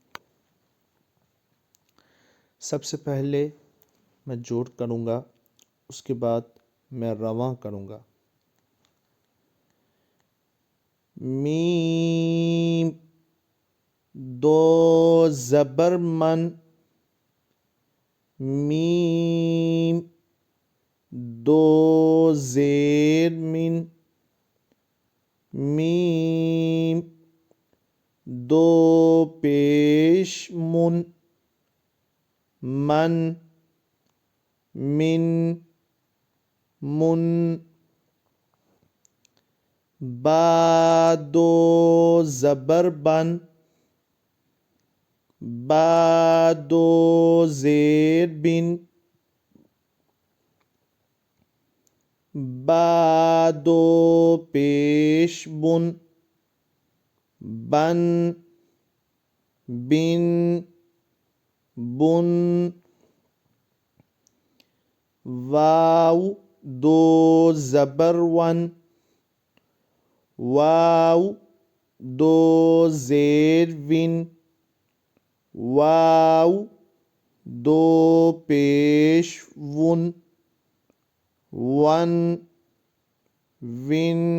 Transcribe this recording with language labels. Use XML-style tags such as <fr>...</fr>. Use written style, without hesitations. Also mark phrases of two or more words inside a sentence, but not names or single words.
<ur>سب سے پہلے میں جوڑ کروں گا، اس کے بعد میں رواں کروں گا۔ میم، دو زبر من، میم، دو زیر من، میم، دو پیش من، من، من، من، با دو زبر بن، با دو زیر بن، با دو پیش بن، بن، بن، بن، واو دو زبر ون، واو دو زیر ون، واو دو پیش ون، ون، ون،</ur>